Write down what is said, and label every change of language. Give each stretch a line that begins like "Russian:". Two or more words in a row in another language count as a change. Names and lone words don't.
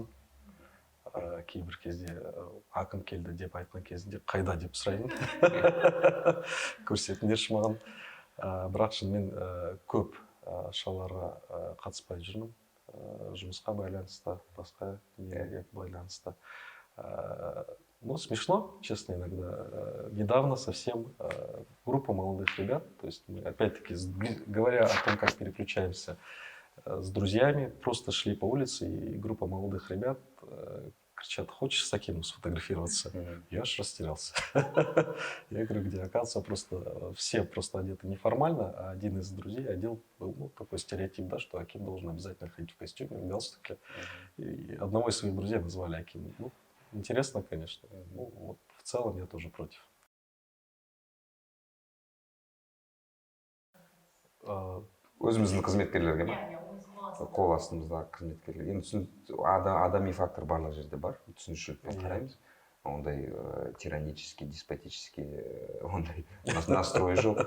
Kazakh: Кейбір кезде ақын келді деп айтқан кезінде қайда деп сұраймын. Көрсетіңдерші маған. Бірақ шынымен көп шараларға қатыспай жүрмін. Жұмысқа байланысты, басқа нелерге байланысты.
Russian: Ну, смешно, честно, иногда. Недавно совсем группа молодых ребят, то есть мы, опять-таки, говоря о том, как переключаемся с друзьями, просто шли по улице, и группа молодых ребят кричат: хочешь с таким сфотографироваться? Я аж растерялся. Я говорю, где? Оказывается, просто все просто одеты неформально, а один из друзей одел был такой стереотип, да, что Аким должен обязательно ходить в костюме, в галстуке. И одного из своих друзей назвали Аким. Ну, интересно, конечно. Ну, вот, в целом я тоже против.
Kazakh: Өзіміздің қызметкерлерге ма? Иә, Қол астымыздағы қызметкерлер. Енді адами фактор барлық жерде бар. Түсінушілікпен қараймыз. Ондай
Russian: тиранический, деспотический
Kazakh: ондай настрой жоқ.